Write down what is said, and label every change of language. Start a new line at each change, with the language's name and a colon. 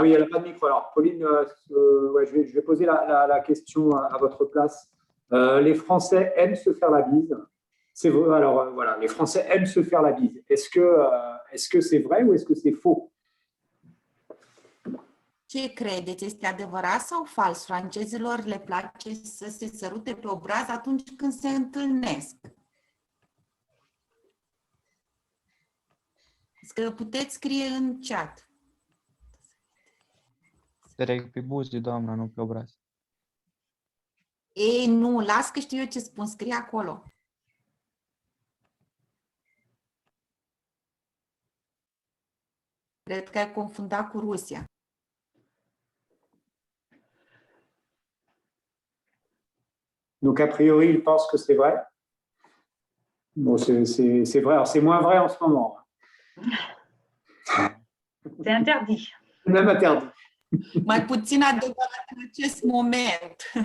French: oui, elle n'a pas de micro. Alors, Pauline, ouais, je vais poser la question à votre place. Les Français aiment se faire la bise. C'est vrai. Alors, voilà, les Français aiment se faire la bise. Est-ce que c'est vrai ou est-ce que c'est faux?
Romanian: Ce credeți? Este adevărat sau fals? Francezilor le place să se sărute pe obraz atunci când se întâlnesc. Că puteți scrie în chat. Direct pe buze, doamna, nu pe obraz. Ei, nu, las că știu eu ce spun, scrie acolo. Cred că ai confundat cu Rusia.
French: Donc, a priori, ils pensent que c'est vrai. Bon, c'est vrai. Alors, c'est moins vrai en ce moment. C'est interdit. Même interdit.
Romanian: Mai puțin adevărat în acest moment.